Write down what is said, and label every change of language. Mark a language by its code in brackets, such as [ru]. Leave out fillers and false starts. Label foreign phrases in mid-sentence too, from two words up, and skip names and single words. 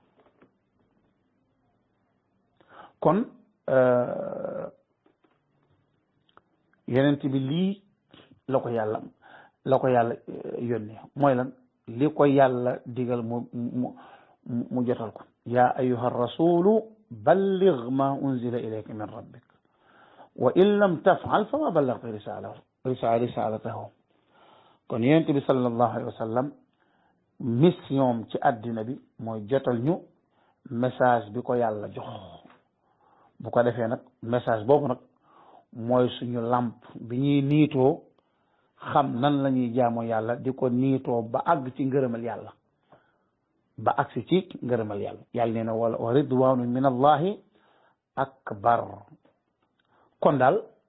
[wo] kon yeneen bi lii la ko yàlla yónnee mooy lan li ko yàlla digal mu jotal ko [ar] يا أيها الرسول بلغ ما أنزل إليك من ربك وإن لم تفعل فما بلغت رسالته [wo] kon yonent bi [ar] صلى الله عليه وسلم [wo] mission ci àddina bi mooy jotal ñu message bi ko yàlla jox bu ko defee nag message boobu nag mooy suñu lamp bi ñuy niitoo xam nan la ñuy jaamoo yàlla di ko niitoo ba àgg ci ngërëmal yàlla ba agsi ci ngërëmal yàlla yàlla nee na [ar] ورضوان من الله أكبر [wo] kon daal